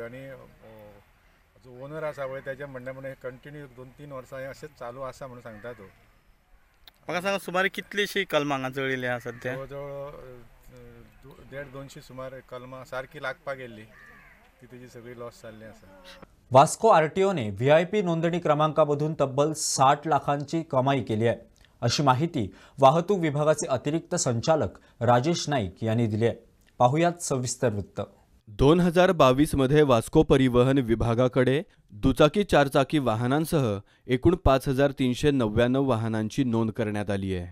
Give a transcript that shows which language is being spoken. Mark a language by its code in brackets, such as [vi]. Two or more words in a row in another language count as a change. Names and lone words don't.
[kok] आनी जो ओनर आसा पळय तेजें म्हणणें म्हण कंटिन्यू 2-3 वर्सां हें अशेंच चालू आसा म्हणून सांगता तो. म्हाका सांग, सुमार कितलीशी कलमां हांगा जळिल्ली आसा सद्या? जवळ 150-200 सुमार कलमां सारकी लागपाक गेल्ली, ती तेजी सगळी लॉस जाल्ली आसा. [mr] वास्को आरटीओने व्हीआयपी नोंदणी क्रमांकामधून तब्बल 60 लाखांची कमाई केली आहे, अशी माहिती वाहतूक विभागाचे अतिरिक्त संचालक राजेश नाईक यांनी दिली आहे. पाहुयात सविस्तर वृत्त. 2022 मध्ये वास्को परिवहन विभागाकडे दुचाकी चारचाकी वाहनांसह एकूण 5399 वाहनांची नोंद करण्यात आली आहे.